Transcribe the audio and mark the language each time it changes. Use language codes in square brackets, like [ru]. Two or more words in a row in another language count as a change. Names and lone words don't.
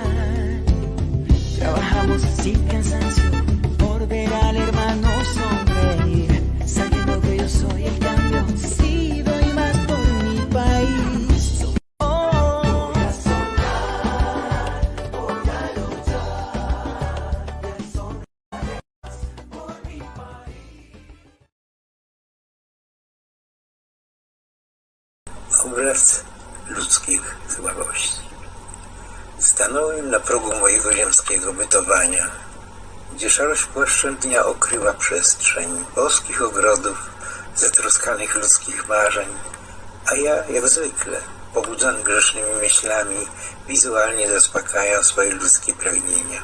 [es] Trabajamos sin cansancio por ver al hermano sonreír, sabiendo que yo soy el cambio, si doy más por mi país. Voy a soñar, voy a luchar, y sonreír por mi país. [pl] Wbrew ludzkich słabości Stanąłem na progu mojego ziemskiego bytowania, gdzie szarość płaszczem dnia okryła przestrzeń boskich ogrodów, zatroskanych ludzkich marzeń, a ja, jak zwykle, pobudzony grzesznymi myślami, wizualnie zaspokajam swoje ludzkie pragnienia.